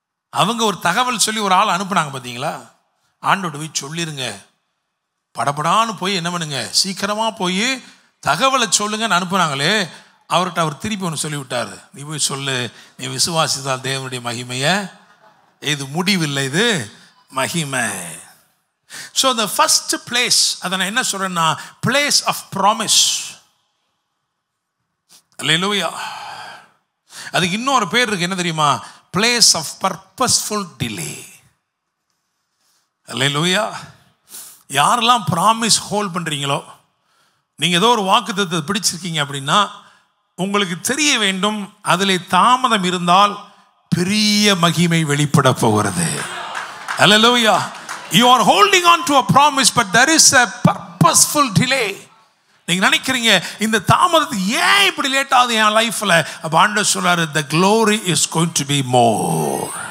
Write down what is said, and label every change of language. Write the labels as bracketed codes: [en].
[ta] அவங்க ஒரு தகவல் சொல்லி ஒரு ஆள் அனுப்புனாங்க பார்த்தீங்களா? ஆண்டோட போய் சொல்லிருங்க, படப்படான்னு போய் என்ன பண்ணுங்க, சீக்கிரமாக போய் தகவலை சொல்லுங்கன்னு அனுப்புனாங்களே, அவர்கிட்ட அவர் திருப்பி ஒன்று சொல்லிவிட்டார், நீ போய் சொல்லு, நீ விசுவாசித்தால் தேவனுடைய மகிமையை, இது முடிவில்லை, இது மகிமை. [en] So the first place, [ta] அதை நான் என்ன சொல்றேன்னா, [en] place of promise. [ta] அல்லேலூயா. அதுக்கு இன்னொரு பேர் இருக்கு, என்ன தெரியுமா? [en] place of purposeful delay. [ta] அல்லேலூயா. யாரெல்லாம் [en] promise hold [ta] பண்றீங்களோ, நீங்க ஏதோ ஒரு வாக்குத்தத்தத்தை பிடிச்சிருக்கீங்க அப்படின்னா, உங்களுக்கு தெரிய வேண்டும், அதிலே தாமதம் இருந்தால் பெரிய மகிமை வெளிப்பட போகிறது. அல்லேலூயா. [en] You are holding on to a promise, but there is a purposeful delay. [ta] நீங்க நினைக்கிறீங்க, இந்த தாமதத்துக்கு ஏன் இப்படி லேட் ஆகுது என் லைஃப்ல? அப்ப ஆண்டவர் சொல்றாரு, [en] the glory is going to be more.